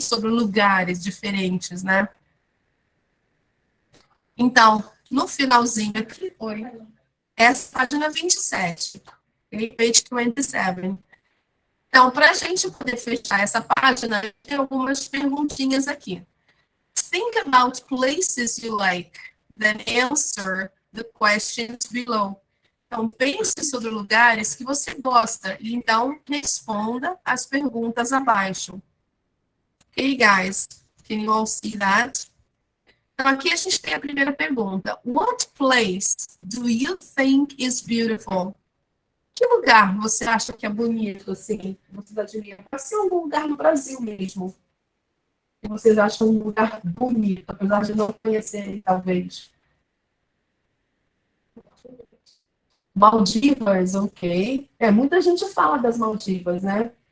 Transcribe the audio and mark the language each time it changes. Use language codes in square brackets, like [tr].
[pt] Sobre lugares diferentes, né? Então, no finalzinho aqui, essa página 27, okay? [en] Page 27. [pt] Então, para a gente poder fechar essa página, tem algumas perguntinhas aqui. [en] Think about places you like, then answer the questions below. [pt] Então, pense sobre lugares que você gosta e então responda as perguntas abaixo. [en] Okay, guys? Can you all see that? [pt] Então, aqui a gente tem a primeira pergunta. [en] What place do you think is beautiful? [pt] Que lugar você acha que é bonito, assim? Vocês admiram? Pode ser algum lugar no Brasil mesmo. Que vocês acham um lugar bonito, apesar de não conhecerem, talvez. Maldivas, ok. Muita gente fala das Maldivas, né?